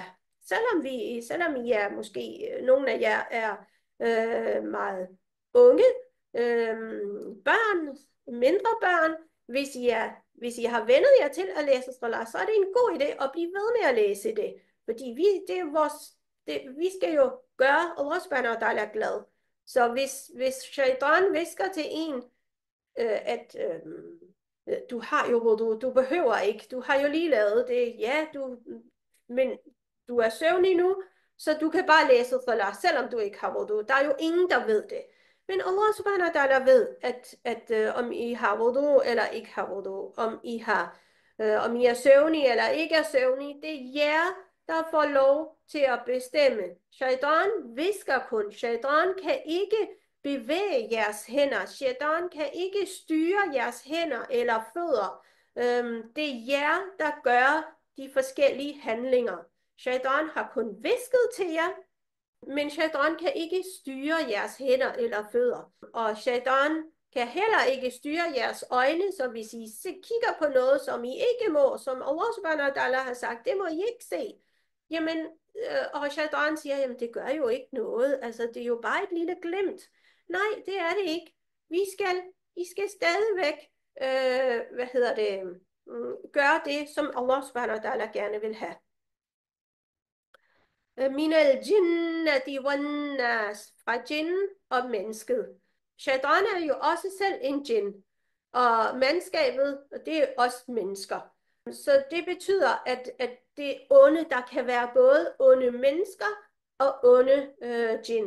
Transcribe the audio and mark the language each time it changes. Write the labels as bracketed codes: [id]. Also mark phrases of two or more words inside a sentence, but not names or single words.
[da] Selvom I er måske, nogle af jer er meget unge, børn, mindre børn, hvis I har vendet jer til at læse salat, så er det en god idé at blive ved med at læse det. Fordi vi skal jo gøre [ar] الله سبحانه وتعالى [da] glad. Så hvis shaitan visker til en, at du har jo wudu, du behøver ikke, du har jo lige lavet det, ja, men du er søvnig nu, så du kan bare læse salat, selvom du ikke har wudu. Der er jo ingen, der ved det. Men [ar] الله سبحانه وتعالى [da] ved, at om I har wudu eller ikke har wudu, om I er søvnige eller ikke er søvnige, det er jer, der får lov til at bestemme. Shaitan visker kun. Shaitan kan ikke bevæge jeres hænder. Shaitan kan ikke styre jeres hænder eller fødder. Det er jer, der gør de forskellige handlinger. Shaitan har kun visket til jer, men shaitan kan ikke styre jeres hænder eller fødder. Og shaitan kan heller ikke styre jeres øjne, så hvis I kigger på noget, som I ikke må, som [ar] الله سبحانه وتعالى [da] har sagt, det må I ikke se. Jamen, og shaitan siger, jamen det gør jo ikke noget, altså det er jo bare et lille glimt. Nej, det er det ikke. I skal stadigvæk, gøre det, som [ar] الله سبحانه وتعالى [da] gerne vil have. [ar] من الجنة والناس, [da] fra jinn og mennesket. Shaitan er jo også selv en jinn. Og mandskabet, det er også mennesker. Så det betyder, at det onde, der kan være både onde mennesker og onde djinn.